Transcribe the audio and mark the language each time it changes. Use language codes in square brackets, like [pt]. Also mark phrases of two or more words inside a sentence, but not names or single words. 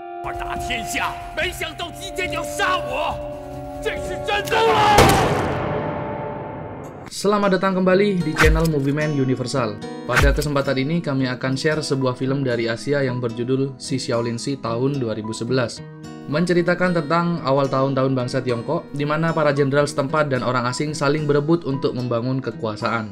[zh] 二打天下，没想到今天要杀我，这是真的了。 [id] Selamat datang kembali di channel Movieman Universal. Pada kesempatan ini kami akan share sebuah film dari Asia yang berjudul Si Shaolin Sea tahun 2011. Menceritakan tentang awal tahun-tahun bangsa Tiongkok, di mana para jenderal setempat dan orang asing saling berebut untuk membangun kekuasaan.